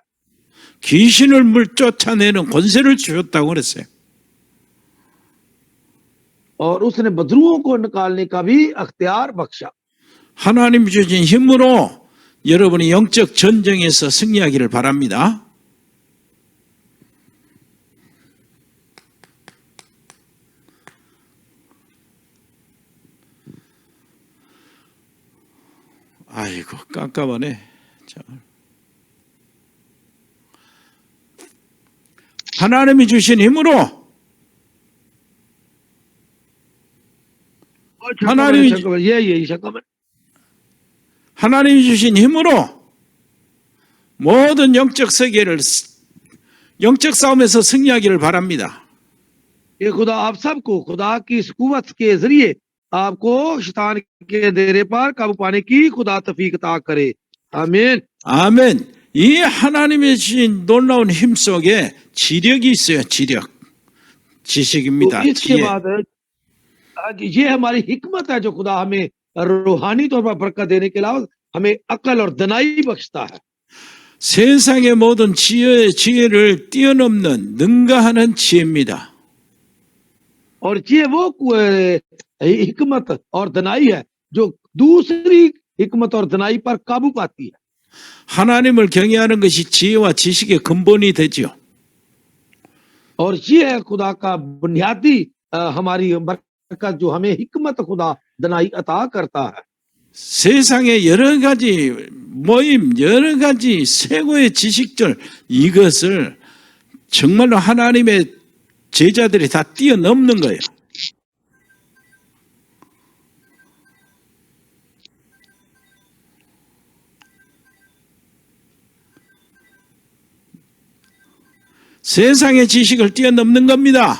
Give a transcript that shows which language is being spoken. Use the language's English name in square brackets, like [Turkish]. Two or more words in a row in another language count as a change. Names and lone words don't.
[Korean] 귀신을 쫓아내는 권세를 주셨다고 그랬어요. [Urdu] اور اس نے بدروحوں کو نکالنے کا بھی اختیار بخشا. [Korean] 하나님 주신 힘으로 여러분이 영적 전쟁에서 승리하기를 바랍니다. 아이고 깜깜하네. 자. 하나님이 주신 힘으로 하나님이 주신 힘으로 모든 영적 세계를 영적 싸움에서 승리하기를 바랍니다. [Urdu] یہ خدا آپ سب کو خدا کی اس قوت کے ذریعے آپ کو شیطان کے اندھیرے پر قابو پانے کی خدا توفیق عطا کرے. आमीन। [Korean] 아멘. 이 하나님의 주신 놀라운 힘 속에 지력이 있어요. 지력. 지식입니다. [Urdu] تو اس کے [Korean] 지혜. [Urdu] بعد یہ ہماری حکمت ہے جو خدا ہمیں روحانی طور پر برکت دینے کے علاوہ ہمیں عقل اور دانائی بخشتا ہے. [Korean] 세상의 모든 지혜를 뛰어넘는 능가하는 지혜입니다. [Urdu] اور یہ وہ حکمت اور دانائی ہے جو دوسری حکمت اور دانائی پر قابو پاتی ہے. [Korean] 하나님을 경외하는 것이 지혜와 지식의 근본이 되지요. [Urdu] اور یہ ہے خدا کا بنیادی ہماری برکت جو ہمیں حکمت خدا دانائی عطا کرتا ہے. [Korean] 세상의 여러 가지 모임, 여러 가지 세고의 지식들, 이것을 정말로 하나님의 제자들이 다 뛰어넘는 거예요. 세상의 지식을 뛰어넘는 겁니다.